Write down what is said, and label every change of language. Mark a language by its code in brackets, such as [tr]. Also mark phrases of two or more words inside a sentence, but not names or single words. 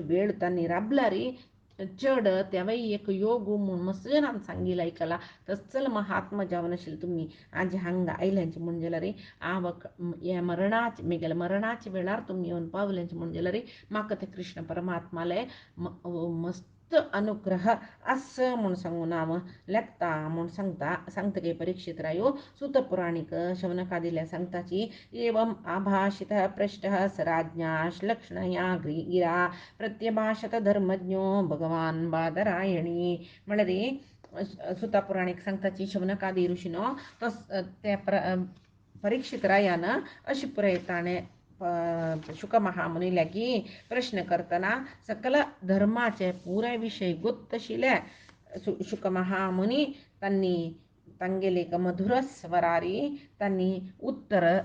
[kok] वेळ तांणी राबला रे चड तेव्हा एक योग म्हूण मसनान सांगिला आयकला तसल महात्मा जावन आशिल्ले तुमी आज हांगा आयल्यांचे म्हण जाल्यार हांव हे मरणाचे म्हगेल्या मरणाच्या वेळार तुमी येवन पावल्यांचे म्हण जाल्यार म्हाका ते कृष्ण परमात्माले मस्त अनुग्रह आस म्हूण सांगून हांव लेखता म्हूण सांगतगे परीक्षित रायो सुतपुराणीक शौनकादिल्या सांगताची [sa] एवं आभाषितः पृष्टः स राज्ञा श्लक्ष्णया गिरा प्रत्यभाषत धर्मज्ञो भगवान बादरायणी [kok] म्हळ्यार सुतापुराणीक सांगताची शौनकादी ऋषीनो तो ते परीक्षित रायान अशी पुराय ताणें शुकमहामुनी लागी प्रश्न करतना सकल धर्माचे पुराय विशय गोत्त आशिल्ले शुकमहामुनी तांणी तांगेले एक मधुर स्वरारी तांणी उत्तर